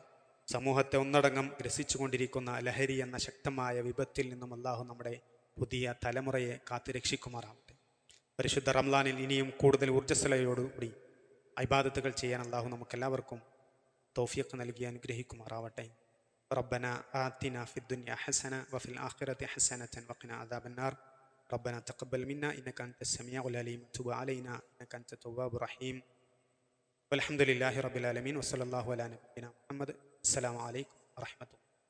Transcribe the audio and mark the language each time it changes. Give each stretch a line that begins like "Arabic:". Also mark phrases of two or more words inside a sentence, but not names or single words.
Malayalam: സമൂഹത്തെ ഒന്നടങ്കം ഗ്രസിച്ചുകൊണ്ടിരിക്കുന്ന ലഹരി എന്ന ശക്തമായ വിപത്തിൽ നിന്നും അള്ളാഹു നമ്മുടെ പുതിയ തലമുറയെ കാത്തുരക്ഷിക്കുമാറാവട്ടെ. പരിശുദ്ധ റമളാനിൽ ഇനിയും കൂടുതൽ ഊർജ്ജസ്വലയോടുകൂടി ഇബാദത്തുകൾ ചെയ്യാൻ അള്ളാഹു നമുക്കെല്ലാവർക്കും തൗഫീഖ് നൽകി അനുഗ്രഹിക്കുമാറാവട്ടെ.
Arabic: ربنا آتنا في الدنيا حسنة وفي الآخرة حسنة وقنا عذاب النار. ربنا تقبل منا إنك أنت السميع العليم وتب علينا إنك أنت التواب الرحيم. والحمد لله رب العالمين وصلى الله على نبينا محمد. السلام عليكم ورحمة الله.